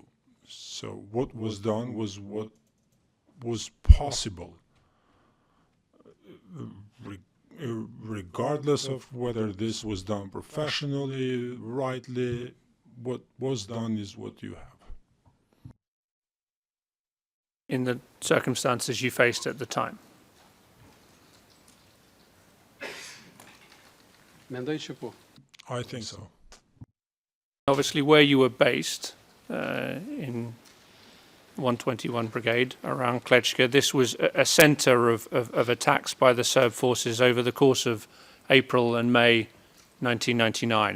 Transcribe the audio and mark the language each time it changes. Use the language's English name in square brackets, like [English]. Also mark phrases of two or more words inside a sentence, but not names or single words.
[English] So what was done was what was possible, regardless of whether this was done professionally, rightly. What was done is what you have. In the circumstances you faced at the time. [Albanian] mendoj që po. [English] I think so. Obviously, where you were based in 121 Brigade around Klečka, this was a center of attacks by the Serb forces over the course of April and May 1999.